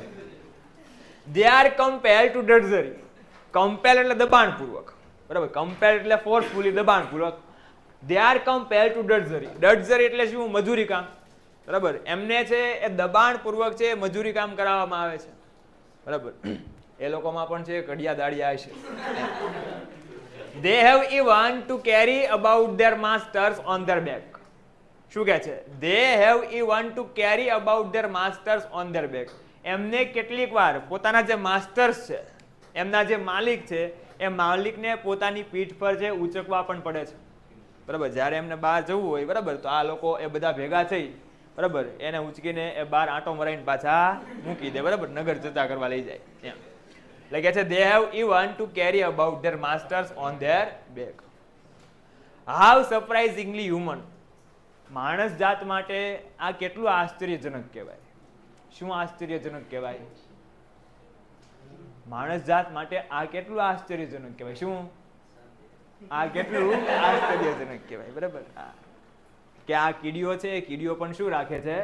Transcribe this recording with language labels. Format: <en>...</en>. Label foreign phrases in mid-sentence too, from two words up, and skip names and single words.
<en>they are compel to drudgery.</en> <gu>કમ્પેલ એટલે દબાણપૂર્વક બરાબર. કમ્પેલ એટલે ફોર્સફુલી દબાણપૂર્વક.</gu> <en>they are compel to drudgery.</en> <gu>ડર્ઝરી એટલે શું? મજૂરી કામ બરાબર. એમને છે એ દબાણપૂર્વક છે મજૂરી કામ કરાવવામાં આવે છે બરાબર. એ લોકોમાં પણ છે કડિયા દાડિયા છે.</gu> <en>They have even to carry about their masters on their back.</en> <gu>શું કહે છે?</gu> <en>They have even to carry about their masters on their back.</en> <gu>એમને કેટલીક વાર પોતાના જે માસ્ટર્સ છે, એમના જે માલિક છે, એ માલિકને પોતાની પીઠ પર છે ઉચકવા પણ પડે છે બરાબર. જ્યારે એમને બહાર જવું હોય બરાબર, તો આ લોકો એ બધા ભેગા થઈ બરાબર એને ઉચકીને એ બહાર આંટો મરાઈને પાછા મૂકી દે બરાબર. નગર જતા કરવા લઈ જાય એમ. એટલે કે છે</gu> <en>they have even to carry about their masters on their back. How surprisingly human.</en> <gu>માણસ જાત માટે આ કેટલું આશ્ચર્યજનક કહેવાય. શું આશ્ચર્યજનક કહેવાય? માણસ જાત માટે આ કેટલું આશ્ચર્યજનક કહેવાય. શું? આ કેટલું આશ્ચર્યજનક કહેવાય બરાબર. કે આ કીડીઓ છે એ કીડીઓ પણ શું રાખે છે?</gu>